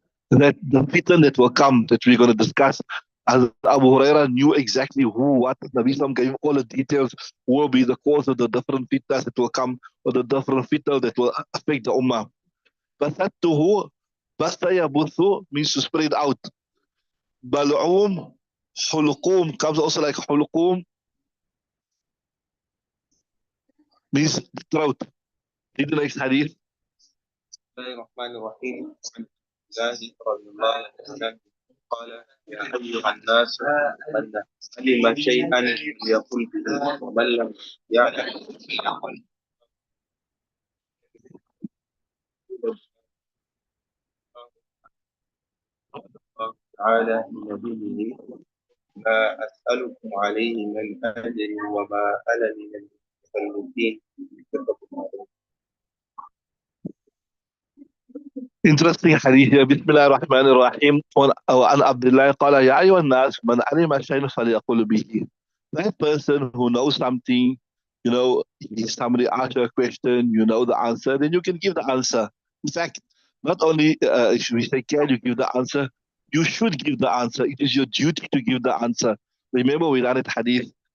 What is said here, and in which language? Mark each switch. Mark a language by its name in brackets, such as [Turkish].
[English] That the fitna that will come, that we're going to discuss, as Abu Huraira knew exactly who, what, Nabi Sallam gave all the details, who will be the cause of the different fitnas that will come, or the different fitna that will affect the ummah. Basattuhu, basta yabuthu means to spread out. Bal'um, hulukum comes also like hulukum, means throat. Read the next hadith. [Arabic] بسم الله الرحمن الرحيم. عن مجاهد رضي الله عنه قال: يا أيها الناس من علم شيئا ليقل به ومن لم يعلم فليقل. الله تعالى لنبيه: ما أسألكم عليه من أجر وما أنا من المتكلفين. [English] Interesting hadith here. [Arabic] Bismillah ar-Rahman ar-Rahim. وعن عبد الله قال يا أيها الناس من علم شيئا فليقل به. [English] That person who knows something, you know, somebody asks you a question, you know the answer, then you can give the answer. In fact, not only should we say can you give the answer, you should give the answer. It is your duty to give the answer. Remember we learned hadith.